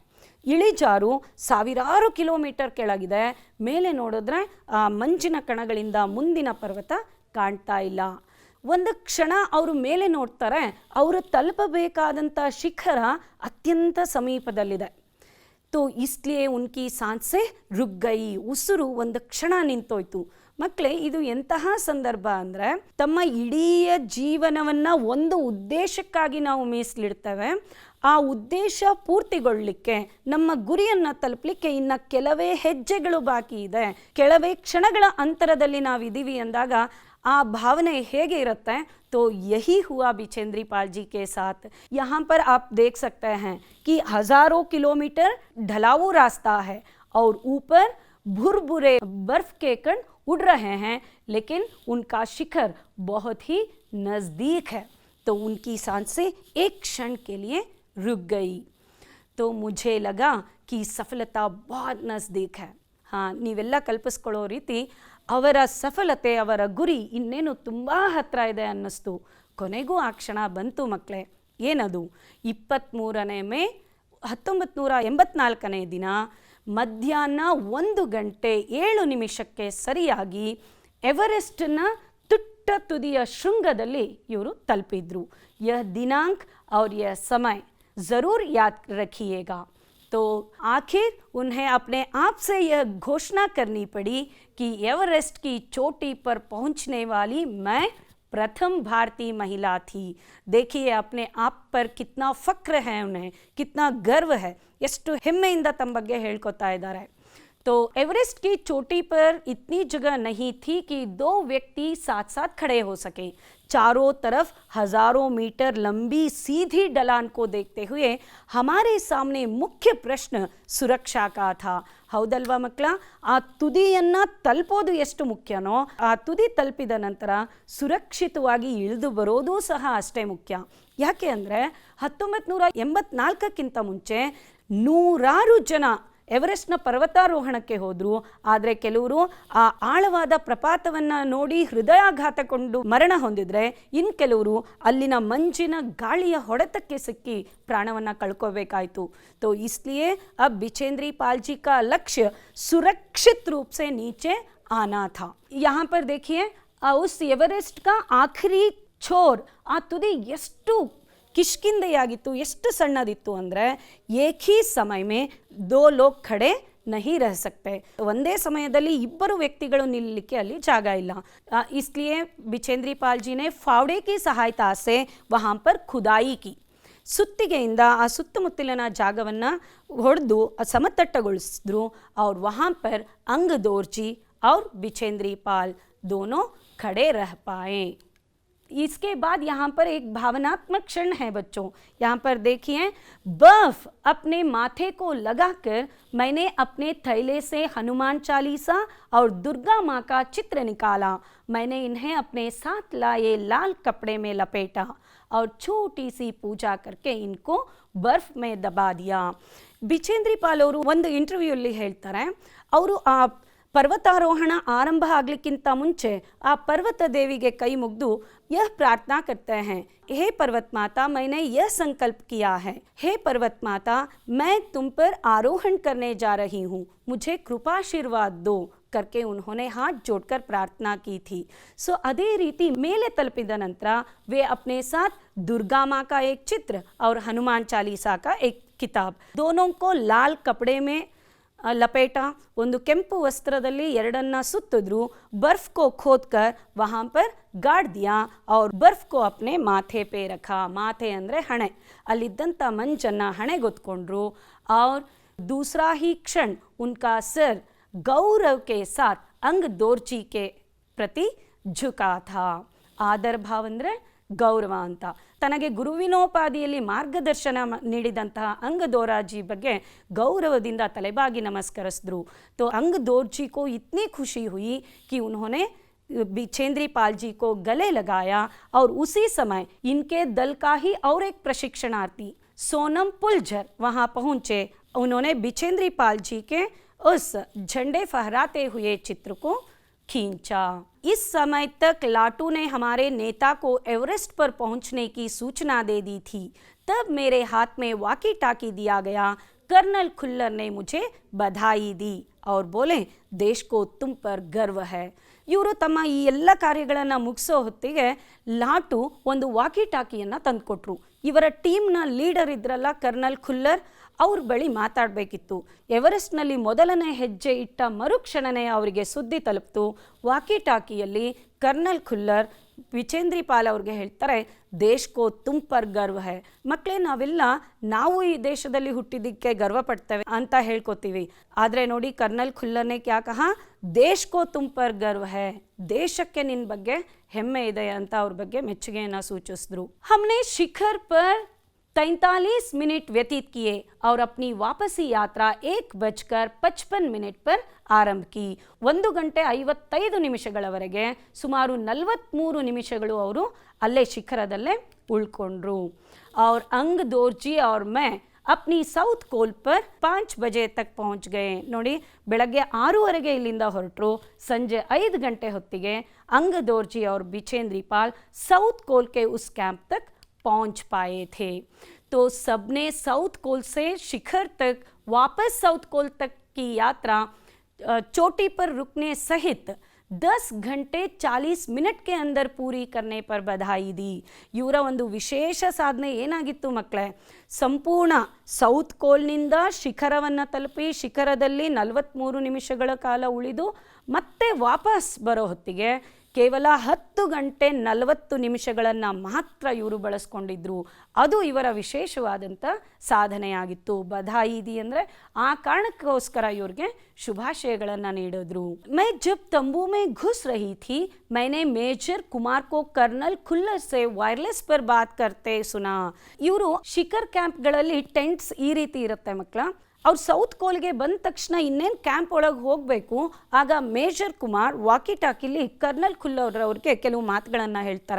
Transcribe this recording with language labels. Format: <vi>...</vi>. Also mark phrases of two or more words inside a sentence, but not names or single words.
<kn>ಇಳಿಜಾರು ಸಾವಿರಾರು ಕಿಲೋಮೀಟರ್ ಕೆಳಗಿದೆ. ಮೇಲೆ ನೋಡಿದ್ರೆ ಆ ಮಂಜಿನ ಕಣಗಳಿಂದ ಮುಂದಿನ ಪರ್ವತ ಕಾಣ್ತಾ ಇಲ್ಲ. ಒಂದು ಕ್ಷಣ ಅವರು ಮೇಲೆ ನೋಡ್ತಾರೆ, ಅವರು ತಲುಪಬೇಕಾದಂಥ ಶಿಖರ ಅತ್ಯಂತ ಸಮೀಪದಲ್ಲಿದೆ.</kn> <hi>तो इसलिए उनकी सांसें रुक गई,</hi> <kn>ಉಸಿರು ಒಂದು ಕ್ಷಣ ನಿಂತೋಯ್ತು. ಮಕ್ಕಳೇ, ಇದು ಎಂತಹ ಸಂದರ್ಭ ಅಂದರೆ, ತಮ್ಮ ಇಡೀ ಜೀವನವನ್ನು ಒಂದು ಉದ್ದೇಶಕ್ಕಾಗಿ ನಾವು ಮೀಸಲಿಡ್ತೇವೆ. ಆ ಉದ್ದೇಶ ಪೂರ್ತಿಗೊಳ್ಳಲಿಕ್ಕೆ, ನಮ್ಮ ಗುರಿಯನ್ನು ತಲುಪಲಿಕ್ಕೆ ಇನ್ನು ಕೆಲವೇ ಹೆಜ್ಜೆಗಳು ಬಾಕಿ ಇದೆ, ಕೆಲವೇ ಕ್ಷಣಗಳ ಅಂತರದಲ್ಲಿ ನಾವಿದ್ದೀವಿ ಅಂದಾಗ ಆ ಭಾವನೆ ಹೇಗೆ ಇರುತ್ತೆ.</kn> <hi>तो यही हुआ बिचेंद्री पाल जी के साथ. यहाँ पर आप देख सकते हैं कि हजारों किलोमीटर ढलाऊ रास्ता है और ऊपर भुरभुरे बर्फ के कण उड़ रहे हैं, लेकिन उनका शिखर बहुत ही नज़दीक है. तो उनकी सांसें एक क्षण के लिए रुक गई. तो मुझे लगा कि सफलता बहुत नज़दीक है. हाँ,</hi> <kn>ನೀವೆಲ್ಲ ಕಲ್ಪಿಸ್ಕೊಳ್ಳೋ ರೀತಿ ಅವರ ಸಫಲತೆ, ಅವರ ಗುರಿ ಇನ್ನೇನು ತುಂಬ ಹತ್ತಿರ ಇದೆ ಅನ್ನಿಸ್ತು. ಕೊನೆಗೂ ಆ ಕ್ಷಣ ಬಂತು ಮಕ್ಕಳೇ. ಏನದು? 23 ಮೇ 1984 ದಿನ ಮಧ್ಯಾಹ್ನ 1:07 ಸರಿಯಾಗಿ ಎವರೆಸ್ಟ್ನ ತುಟ್ಟ ತುದಿಯ ಶೃಂಗದಲ್ಲಿ ಇವರು ತಲುಪಿದ್ರು.</kn> <hi>यह दिनांक और यह समय ज़रूर याद रखिएगा. तो आखिर उन्हें अपने आप से यह घोषणा करनी पड़ी कि एवरेस्ट की चोटी पर पहुंचने वाली मैं प्रथम भारतीय महिला थी. देखिए अपने आप पर कितना फ़ख्र है, उन्हें कितना गर्व है,</hi> <kn>ಎಷ್ಟು ಹೆಮ್ಮೆಯಿಂದ ತಮ್ಮ ಬಗ್ಗೆ ಹೇಳ್ಕೊತಾ ಇದ್ದಾರೆ.</kn> <hi>तो एवरेस्ट की चोटी पर इतनी जगह नहीं थी कि दो व्यक्ति साथ साथ खड़े हो सके. चारों तरफ हजारों मीटर लंबी सीधी ढलान को देखते हुए हमारे सामने मुख्य प्रश्न सुरक्षा का था.</hi> <kn>ಹೌದಲ್ವಾ ಮಕ್ಕಳ? ಆ ತುದಿಯನ್ನು ತಲುಪೋದು ಎಷ್ಟು ಮುಖ್ಯನೋ, ಆ ತುದಿ ತಲುಪಿದ ನಂತರ ಸುರಕ್ಷಿತವಾಗಿ ಇಳಿದು ಬರೋದು ಸಹ ಅಷ್ಟೇ ಮುಖ್ಯ. ಯಾಕೆ ಅಂದರೆ 1984ಕ್ಕಿಂತ ಮುಂಚೆ ನೂರಾರು ಜನ ಎವರೆಸ್ಟ್ನ ಪರ್ವತಾರೋಹಣಕ್ಕೆ ಹೋದರು. ಆದರೆ ಕೆಲವರು ಆ ಆಳವಾದ ಪ್ರಪಾತವನ್ನು ನೋಡಿ ಹೃದಯಾಘಾತಗೊಂಡು ಮರಣ ಹೊಂದಿದರೆ, ಇನ್ನು ಕೆಲವರು ಅಲ್ಲಿನ ಮಂಜಿನ ಗಾಳಿಯ ಹೊಡೆತಕ್ಕೆ ಸಿಕ್ಕಿ ಪ್ರಾಣವನ್ನು ಕಳ್ಕೋಬೇಕಾಯಿತು.</kn> <hi>तो इसलिए अब बिचेंद्री पाल जी का लक्ष्य सुरक्षित रूप से नीचे आना था. यहाँ पर देखिए उस एवरेस्ट का आखिरी छोर,</hi> <kn>ಆ ತುದಿ ಎಷ್ಟು ಕಿಷ್ಕಿಂದೆಯಾಗಿತ್ತು, ಎಷ್ಟು ಸಣ್ಣದಿತ್ತು ಅಂದರೆ</kn> <hi>एक ही समय में दो लोग खड़े नहीं रह सकते.</hi> <kn>ಒಂದೇ ಸಮಯದಲ್ಲಿ ಇಬ್ಬರು ವ್ಯಕ್ತಿಗಳು ನಿಲ್ಲಲಿಕ್ಕೆ ಅಲ್ಲಿ ಜಾಗ ಇಲ್ಲ.</kn> <hi>इसलिए बिचेंद्री पाल जी ने फावड़े की सहायता से वहाँ पर खुदाई की.</hi> <kn>ಸುತ್ತಿಗೆಯಿಂದ ಆ ಸುತ್ತಮುತ್ತಲಿನ ಜಾಗವನ್ನು ಹೊಡೆದು ಸಮತಟ್ಟಗೊಳಿಸಿದ್ರು.</kn> <hi>और वहाँ पर अंग दोरजी और बिचेंद्री पाल दोनों खड़े रह पाए. इसके बाद यहाँ पर एक भावनात्मक क्षण है बच्चों. यहाँ पर देखिए, बर्फ अपने माथे को लगाकर मैंने अपने थैले से हनुमान चालीसा और दुर्गा माँ का चित्र निकाला. मैंने इन्हें अपने साथ लाए लाल कपड़े में लपेटा और छोटी सी पूजा करके इनको बर्फ में दबा दिया. बिचेंद्री पाल</hi> <kn>ಅವರು ಒಂದು ಇಂಟರ್ವ್ಯೂಲ್ಲಿ ಹೇಳ್ತಾರೆ, ಅವರು ಆ</kn> <hi>पर्वतारोहण आरंभ</hi> <kn>ಆಗಲಿಕ್ಕಿಂತ ಮುಂಚೆ ಆ</kn> <hi>पर्वत देवीಗೆ</hi> <kn>ಕೈ ಮುಗಿದು</kn> <hi>यह प्रार्थना करते हैं, हे पर्वत माता, मैंने यह संकल्प किया है, हे पर्वत माता, मैं तुम पर आरोहण करने जा रही हूँ, मुझे कृपाशीर्वाद दो करके उन्होंने हाथ जोड़कर प्रार्थना की थी. सो</hi> <kn>अದೇ ರೀತಿ ಮೇಲೆ ತಲುಪಿದ ನಂತರ</kn> <hi>वे अपने साथ दुर्गा माँ का एक चित्र और हनुमान चालीसा का एक किताब, दोनों को लाल कपड़े में लपेटा.</hi> <kn>ಒಂದು ಕೆಂಪು ವಸ್ತ್ರದಲ್ಲಿ ಎರಡನ್ನ ಸುತ್ತಿದ್ರು.</kn> <hi>बर्फ को खोदकर वहाँ पर गाड़ दिया और बर्फ को अपने माथे पे रखा.</hi> <kn>माथे ಅಂದರೆ ಹಣೆ, ಅಲ್ಲಿದ್ದಂಥ ಮಂಜನ್ನು ಹಣೆಗೊತ್ಕೊಂಡ್ರು.</kn> <hi>और दूसरा ही क्षण उनका सिर गौरव के साथ अंग दोरजी के प्रति झुका था.</hi> <kn>ಆದರ ಭಾವ ಅಂದರೆ ಗೌರವ ಅಂತ. ತನಗೆ ಗುರುವಿನೋಪಾದಿಯಲ್ಲಿ ಮಾರ್ಗದರ್ಶನ ನೀಡಿದಂತಹ अंग दोराजी ಬಗ್ಗೆ गौरवದಿಂದ ತಲೆಬಾಗಿ ನಮಸ್ಕರಿಸಿದ್ರು.</kn> <hi>तो अंग दोरजी को इतनी खुशी हुई कि उन्होंने बिचेंद्री पाल जी को गले लगाया. और उसी समय इनके दल का ही और एक प्रशिक्षणार्थी सोनम पुलझर वहाँ पहुँचे. उन्होंने बिचेंद्री पाल जी के उस झंडे फहराते हुए चित्र को खींचा. इस समय तक लाटू ने हमारे नेता को एवरेस्ट पर पहुंचने की सूचना दे दी थी. तब मेरे हाथ में वाकी टाकी दिया गया. कर्नल खुल्लर ने मुझे बधाई दी और बोले, देश को तुम पर गर्व है.</hi> <kn>ಇವರು ತಮ್ಮ ಈ ಎಲ್ಲ ಕಾರ್ಯಗಳನ್ನು ಮುಗಿಸೋ ಹೊತ್ತಿಗೆ ಲಾಟು ಒಂದು ವಾಕಿ ಟಾಕಿಯನ್ನು ತಂದುಕೊಟ್ರು. ಇವರ ಟೀಮ್ನ ಲೀಡರ್ ಇದ್ರಲ್ಲ ಕರ್ನಲ್ ಖುಲ್ಲರ್, ಅವ್ರ ಬಳಿ ಮಾತಾಡಬೇಕಿತ್ತು. ಎವರೆಸ್ಟ್ನಲ್ಲಿ ಮೊದಲನೇ ಹೆಜ್ಜೆ ಇಟ್ಟ ಮರುಕ್ಷಣನೇ ಅವರಿಗೆ ಸುದ್ದಿ ತಲುಪ್ತು. ವಾಕಿ ಟಾಕಿಯಲ್ಲಿ ಕರ್ನಲ್ ಖುಲ್ಲರ್ ಬಿಚೇಂದ್ರಿ ಪಾಲ್ ಅವ್ರಿಗೆ ಹೇಳ್ತಾರೆ,</kn> <hi>देश को तुम पर गर्व है.</hi> <kn>ಮಕ್ಕಳೇ, ನಾವು ಈ ದೇಶದಲ್ಲಿ ಹುಟ್ಟಿದ್ದಕ್ಕೆ ಗರ್ವ ಪಡ್ತೇವೆ ಅಂತ ಹೇಳ್ಕೊತೀವಿ. ಆದರೆ ನೋಡಿ, ಕರ್ನಲ್</kn> <hi>खुल्लर ने क्या कहा, देश को तुम पर गर्व है,</hi> <kn>ದೇಶಕ್ಕೆ ನಿನ್ನ ಬಗ್ಗೆ ಹೆಮ್ಮೆ ಇದೆ ಅಂತ ಅವ್ರ ಬಗ್ಗೆ ಮೆಚ್ಚುಗೆಯನ್ನು ಸೂಚಿಸಿದ್ರು.</kn> <hi>हमने शिखर पर 43 मिनट व्यतीत किए और अपनी वापसी यात्रा 1:55 पर आरंभ की.</hi> <kn>1 ಗಂಟೆ 55 ನಿಮಿಷಗಳವರೆಗೆ ಸುಮಾರು 43 ನಿಮಿಷಗಳು ಅವರು ಅಲ್ಲೇ ಶಿಖರದಲ್ಲೇ ಉಳ್ಕೊಂಡ್ರು.</kn> <hi>और अंग दोर्जी और मैं अपनी साउथ कोल पर 5 बजे तक पहुंच गए.</hi> <kn>ನೋಡಿ, ಬೆಳಗ್ಗೆ 6:30 ಇಲ್ಲಿಂದ ಹೊರಟರು. ಸಂಜೆ 5 ಗಂಟೆ ಹೊತ್ತಿಗೆ</kn> <hi>अंग दोर्जी और बिचेंद्री पाल साउथ कोल के उस कैंप तक पहुंच पाए थे. तो सबने साउथ कोल से शिखर तक वापस साउथ कोल तक की यात्रा चोटी पर रुकने सहित 10 घंटे 40 मिनट के अंदर पूरी करने पर बधाई दी.</hi> <kn>ಇವರ ಒಂದು ವಿಶೇಷ ಸಾಧನೆ ಏನಾಗಿತ್ತು ಮಕ್ಕಳೇ, ಸಂಪೂರ್ಣ ಸೌತ್ ಕೋಲ್ನಿಂದ ಶಿಖರವನ್ನು ತಲುಪಿ ಶಿಖರದಲ್ಲಿ 43 ನಿಮಿಷಗಳ ಕಾಲ ಉಳಿದು ಮತ್ತೆ ವಾಪಸ್ ಬರೋ ಹೊತ್ತಿಗೆ ಕೇವಲ 10 ಗಂಟೆ 40 ನಿಮಿಷಗಳನ್ನು ಮಾತ್ರ ಇವರು ಬಳಸ್ಕೊಂಡಿದ್ರು. ಅದು ಇವರ ವಿಶೇಷವಾದಂಥ ಸಾಧನೆಯಾಗಿತ್ತು. ಬಧಾಯಿದಿ ಅಂದರೆ ಆ ಕಾರಣಕ್ಕೋಸ್ಕರ ಇವ್ರಿಗೆ ಶುಭಾಶಯಗಳನ್ನು ನೀಡಿದ್ರು.</kn> <hi>मैं जब तंबू में घुस रही थी मैंने मेजर कुमार को कर्नल खुल्लर से वायरलेस पर बात करते सुना.</hi> <kn>ಇವರು ಶಿಖರ್ ಕ್ಯಾಂಪ್ಗಳಲ್ಲಿ ಟೆಂಟ್ಸ್ ಈ ರೀತಿ ಇರುತ್ತೆ ಮಕ್ಕಳ. ಅವ್ರು ಸೌತ್ ಕೋಲ್ಗೆ ಬಂದ ತಕ್ಷಣ ಇನ್ನೇನು ಕ್ಯಾಂಪ್ ಒಳಗೆ ಹೋಗಬೇಕು, ಆಗ ಮೇಜರ್ ಕುಮಾರ್ ವಾಕಿ ಟಾಕಿಲಿ ಕರ್ನಲ್ ಖುಲ್ಲರ್ ಅವ್ರಿಗೆ ಕೆಲವು ಮಾತುಗಳನ್ನು ಹೇಳ್ತಾರೆ.</kn>